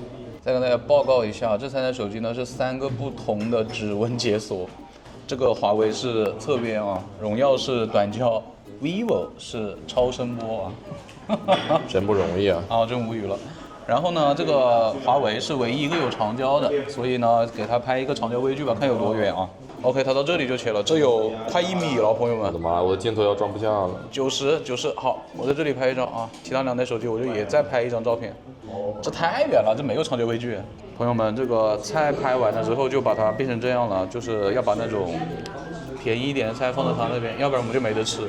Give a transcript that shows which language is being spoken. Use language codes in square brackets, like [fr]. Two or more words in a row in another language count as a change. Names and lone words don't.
[zh] 再跟大家報告一下，這3台手機呢是3個不同的指紋解鎖，這個華為是側邊啊，榮耀是短焦 ，vivo 是超聲波啊，真不容易啊！啊，真無語了。然後呢，這個華為是唯一一個有長焦的，所以呢，給它拍一個長焦微距吧，看有多遠啊。OK， 它到這裡就切了，這有快1米了，朋友們。我的媽，我的鏡頭要裝不下了。 90，好，我在這裡拍一張啊，其他2台手機我就也再拍一張照片。這太遠了，這沒有長焦微距。朋友們，這個菜拍完了之後就把它變成這樣了，就是要把那種便宜一點的菜放在它那邊，要不然我們就沒得吃。